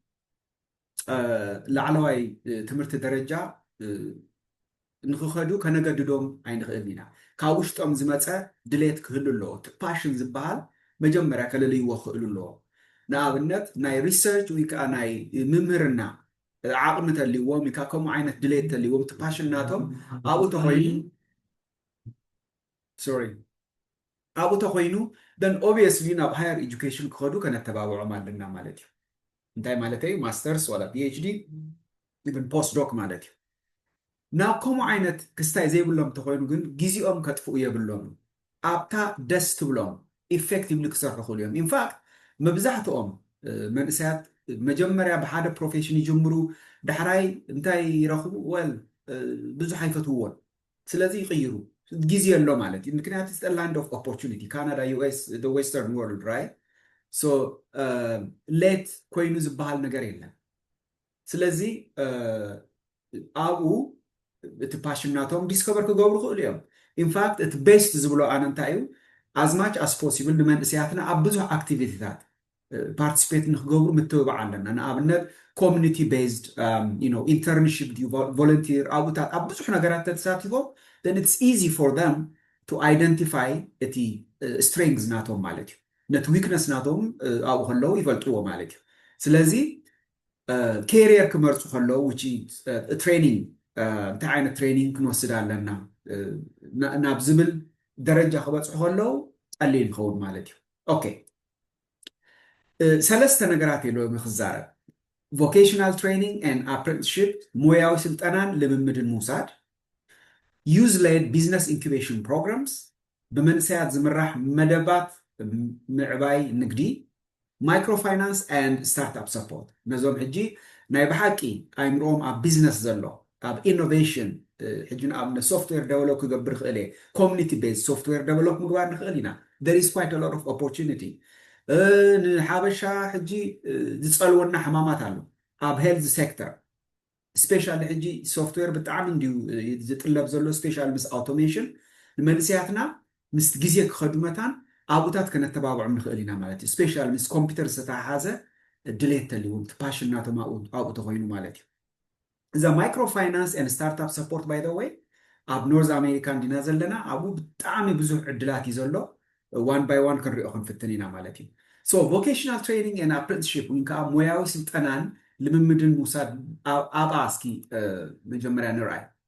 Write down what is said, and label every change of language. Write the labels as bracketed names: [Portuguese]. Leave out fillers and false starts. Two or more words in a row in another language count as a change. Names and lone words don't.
[Tigrinya] ላዕለዋይ ትምህርቲ ደረጃ ንኽኸዱ ከነገድዶም ኣይንኽእል ኢና ካብ ውሽጦም ዝመፀ ድሌት ክህሉ ኣለዎ ፓሽን ዝበሃል መጀመርያ ከለልይዎ ክእሉ ኣለዎ ንኣብነት ናይ ሪሰርች ወይ ከዓ ናይ ምምህርና ዓቕሚ ተልይዎም ወይ ከዓ ከምኡ ዓይነት ድሌት ተልይዎም እቲ ፓሽን ናቶም ኣብኡ ተኾይኑ ኣብኡ ተኾይኑ [English] then obviously [Tigrinya] ናብ [English] higher education [Tigrinya] ክኸዱ ከነተባብዖም ኣለና ማለት እዩ እንታይ ማለት እዩ ማስተርስ ወላ [English] PhD even [Tigrinya] postdoc ማለት እዩ ናብ ከምኡ ዓይነት ክስታይ ዘይብሎም ተኾይኑ ግን ግዚኦም ከጥፍኡ የብሎም ኣብታ ደስ ትብሎም ኢፌክቲቭሊ ክሰርሑ ክእሉ እዮም ኢንፋክት መብዛሕትኦም መንእሰያት መጀመርያ ብሓደ ፕሮፌሽን ይጅምሩ ዳሕራይ እንታይ ይረኽቡ ወል ብዙሕ ኣይፈትውዎን ስለዚ ይቕይሩ ጊዜ ኣሎ ማለት እዩ ምክንያቱ [English] it's a land of opportunity Canada US the western world right so late [Tigrinya] ኮይኑ ዝበሃል ነገር የለን ስለዚ ኣብኡ እቲ ፓሽናቶም ዲስከቨር ክገብሩ ክእሉ እዮም ኢንፋክት እቲ ቤስት ዝብሎ ኣነ እንታይ እዩ [English] as much as possible [Tigrinya] ንመንእሰያትና ኣብ ብዙሕ ኣክቲቪቲታት ፓርቲሲፔት ንክገብሩ ምትብባዕ ኣለና ንኣብነት [English] community based internship volunteer [Tigrinya] ኣብኡታት ኣብ ብዙሕ ነገራት ተሳቲፎም [English] then it's easy for them to identify the strengths [Tigrinya] ናቶም ማለት እዩ ነቲ ዊክነስ ናቶም ኣብኡ ከለዉ ይፈልጥዎ ማለት እዩ ስለዚ career ክመርፁ ከለዉ [English] which is training [Tigrinya] እንታይ ዓይነት ትሬኒንግ ክንወስድ ኣለና ናብ ዝብል ደረጃ ክበፅሑ ከለዉ ቀሊል ይኸውን ማለት እዩ ኦኬ ሰለስተ ነገራት የለዎም ክዛረብ [English] vocational training and apprenticeship [Tigrinya] ሞያዊ ስልጠናን ልምምድን ምውሳድ [English] youth-led business incubation programs [Tigrinya] በመንእሰያት ዝምራሕ መደባት ምዕባይ ንግዲ [English] microfinance and startup support [Tigrinya] ነዞም ሕጂ ናይ ብሓቂ ኣይምሮኦም ኣብ ቢዝነስ ዘሎ ኣብ ኢኖቬሽን ሕጂ ንኣብነት [English] software develop [Tigrinya] ክገብር ክእል እየ [English] community based software develop [Tigrinya] ምግባር ንኽእል ኢና [English] there is quite a lot of opportunity [Tigrinya] ንሓበሻ ሕጂ ዝፀልወና ሕማማት ኣሎ ኣብ [English] health sector specially [Tigrinya] ሕጂ ሶፍትዌር ብጣዕሚ እንዲሁ ዝጥለብ ዘሎ ስፔሻሊ ምስ ኣውቶሜሽን ንመንእሰያትና ምስ ግዜ ክኸዱ መታን ኣብኡታት ከነተባብዖም ንኽእል ኢና ማለት እዩ ስፔሻሊ ምስ ኮምፒውተር ዝተተሓሓዘ ድሌት ተልይዎም እቲ ፓሽን ናቶም ኣብኡ ተኾይኑ ማለት እዩ እዛ [English] microfinance and startup support by the [Tigrinya] ወይ ኣብ ኖርዝ ኣሜሪካ እንዲና ዘለና ኣብኡ ብጣዕሚ ብዙሕ ዕድላት እዩ ዘሎ [English] one by one [Tigrinya] ክንሪኦ ክንፍትን ኢና ማለት እዩ [English] so vocational training and apprenticeship [Tigrinya] ወይ ከዓ ሞያዊ ስልጠናን ልምምድን ምውሳድ ኣብኣ እስኪ መጀመርያ ንርኣይ